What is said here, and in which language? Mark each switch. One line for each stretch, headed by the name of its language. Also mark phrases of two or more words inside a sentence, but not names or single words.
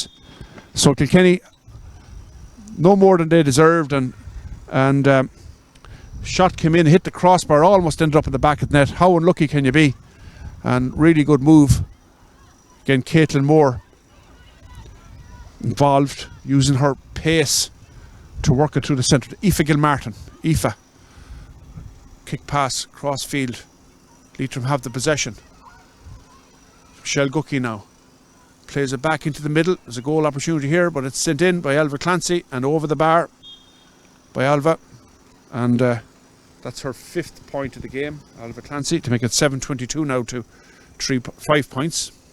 English: So Kilkenny, no more than they deserved, and shot came in, hit the crossbar, almost ended up in the back of the net. How unlucky can you be? And really good move. Again, Caitlin Moore involved, using her pace to work it through the centre. Aoife Gilmartin. Aoife. Kick pass, cross field. Leitrim have the possession. Michelle Gucki now plays it back into the middle. There's a goal opportunity here, but it's sent in by Alva Clancy and over the bar by Alva. And that's her 5th point of the game, Alva Clancy, to make it 7-22 now to 5 points.